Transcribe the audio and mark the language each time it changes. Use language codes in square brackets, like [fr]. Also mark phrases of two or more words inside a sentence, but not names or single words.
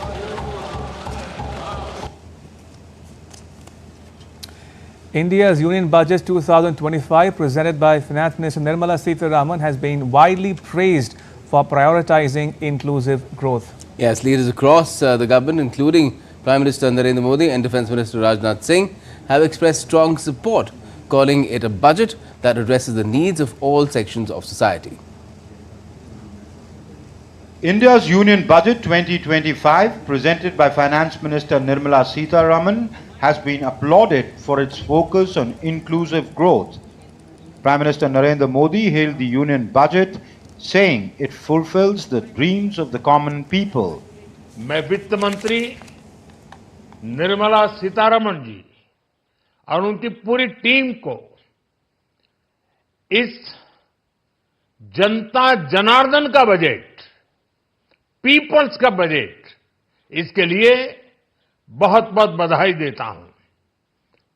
[en] India's Union Budget 2025 presented by Finance Minister Nirmala Sitharaman has been widely praised for prioritizing inclusive growth. Yes, leaders across the government, including Prime Minister Narendra Modi and Defence Minister Rajnath Singh, have expressed strong support, calling it a budget that addresses the needs of all sections of society. India's Union Budget 2025, presented by Finance Minister Nirmala Sitharaman, has been applauded for its focus on inclusive growth. Prime Minister Narendra Modi hailed the Union Budget, saying it fulfills the dreams of the common people. [hi] मैं वित्त मंत्री निर्मला सीतारमण जी और उनकी पूरी टीम को इस जनता जनार्दन का बजट, पीपल्स का बजट, इसके लिए बहुत बहुत बधाई देता हूं।